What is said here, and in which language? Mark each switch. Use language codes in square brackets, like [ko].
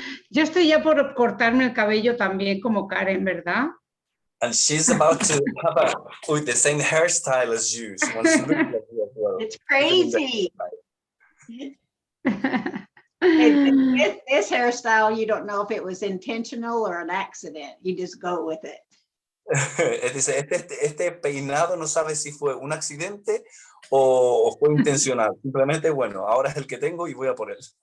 [es] Yo estoy ya por cortarme el cabello también como Karen, ¿verdad? [en] And she's about to have with the same hairstyle as you. She wants to look like you as well. It's crazy. And this hairstyle, you don't know if it was intentional or an accident. You just go with it. [es] Este peinado no sabe si fue un accidente o fue intencional. Simplemente, bueno, ahora es el que tengo y voy a por él.